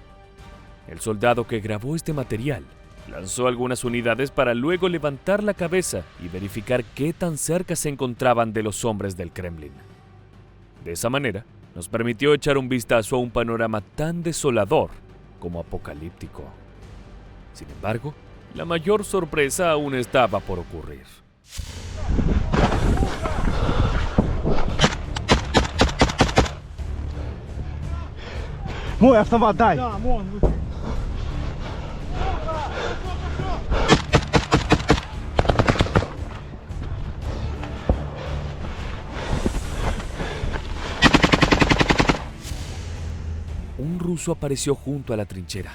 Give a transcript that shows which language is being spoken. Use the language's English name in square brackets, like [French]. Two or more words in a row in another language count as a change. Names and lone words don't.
[Spanish] El soldado que grabó este material lanzó algunas unidades para luego levantar la cabeza y verificar qué tan cerca se encontraban de los hombres del Kremlin. De esa manera, nos permitió echar un vistazo a un panorama tan desolador como apocalíptico. Sin embargo, la mayor sorpresa aún estaba por ocurrir. [Russian] Мой автомат дай! Да, вон. [Spanish] Un ruso apareció junto a la trinchera.